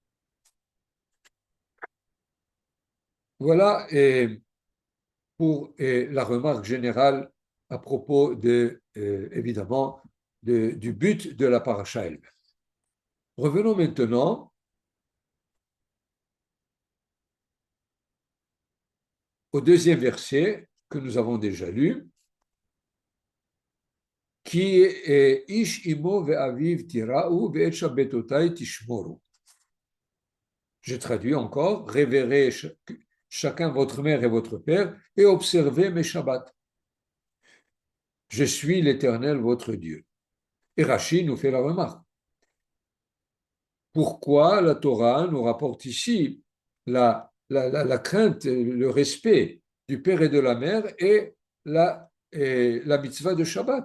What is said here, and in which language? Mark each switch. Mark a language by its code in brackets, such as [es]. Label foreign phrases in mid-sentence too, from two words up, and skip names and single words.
[fr] Voilà pour la remarque générale à propos évidemment, du but de la paracha elle-même. Revenons maintenant au deuxième verset que nous avons déjà lu, qui est [he] איש אמו ואביו תיראו ואת שבתותי תשמרו. [fr] Je traduis encore, révérez chacun votre mère et votre père et observez mes Shabbats. Je suis l'Éternel votre Dieu. Et Rashi nous fait la remarque. Pourquoi la Torah nous rapporte ici la crainte, le respect du père et de la mère et la mitzvah de Shabbat?